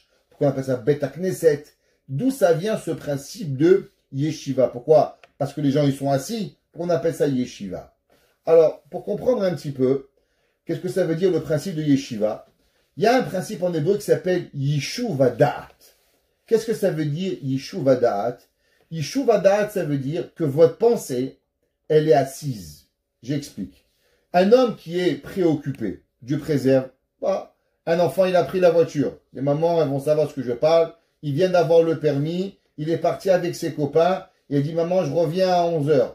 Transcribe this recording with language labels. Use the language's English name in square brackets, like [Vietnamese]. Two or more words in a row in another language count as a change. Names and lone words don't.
[French] Pourquoi on appelle ça [Hebrew] בית הכנסת? [French] D'où ça vient ce principe de yeshiva? Pourquoi? Parce que les gens ils sont assis. Pourquoi on appelle ça yeshiva? Alors, pour comprendre un petit peu, qu'est-ce que ça veut dire le principe de yeshiva? Il y a un principe en hébreu qui s'appelle [Hebrew] יישוב הדעת. [French] Qu'est-ce que ça veut dire [Hebrew] יישוב הדעת? יישוב הדעת, [French] ça veut dire que votre pensée, elle est assise. J'explique. Un homme qui est préoccupé, Dieu préserve, bah, un enfant, il a pris la voiture. Les mamans, elles vont savoir ce que je parle. Il vient d'avoir le permis. Il est parti avec ses copains. Il a dit, maman, je reviens à 11h.